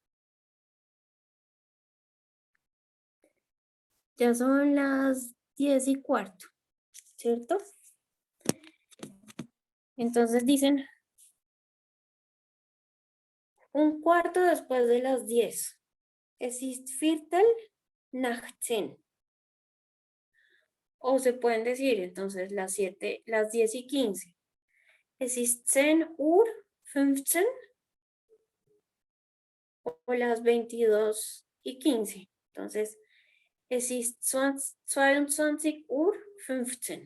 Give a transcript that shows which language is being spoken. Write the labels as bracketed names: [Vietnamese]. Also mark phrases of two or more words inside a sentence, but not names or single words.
[Spanish] Ya son las 10:15, ¿cierto? Entonces dicen un cuarto después de las 10. [German] Es ist Viertel nach 10. [Spanish] O se pueden decir entonces las 10:15. [German] Es ist 10:15 [Spanish] o las 22:15. [German] Entonces, es ist 22:15.